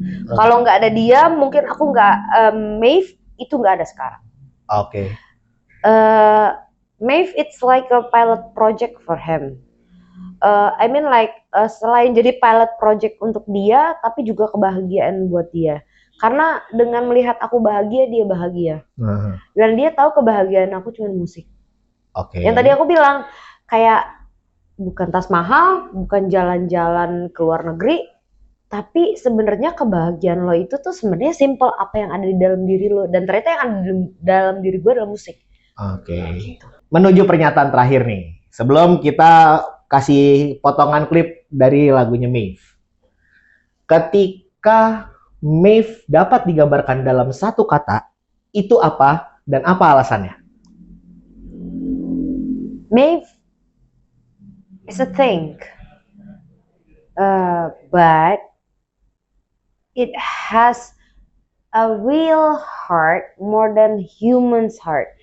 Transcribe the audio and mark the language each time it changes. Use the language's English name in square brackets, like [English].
[Indonesian] Kalau nggak ada dia, mungkin aku nggak, Maeve itu nggak ada sekarang. Oke. [English] Maeve, it's like a pilot project for him. I mean like [Indonesian] selain jadi pilot project untuk dia, tapi juga kebahagiaan buat dia. Karena dengan melihat aku bahagia, dia bahagia. Dan dia tahu kebahagiaan aku cuma musik. Yang tadi aku bilang, kayak bukan tas mahal, bukan jalan-jalan ke luar negeri, tapi sebenarnya kebahagiaan lo itu tuh sebenarnya simple apa yang ada di dalam diri lo. Dan ternyata yang ada di dalam diri gue adalah musik. Gitu. Menuju pernyataan terakhir nih. Sebelum kita kasih potongan klip dari lagunya Maeve. Ketika Maeve dapat digambarkan dalam satu kata, itu apa dan apa alasannya? [English] Maeve is a thing, but it has a real heart more than human's heart.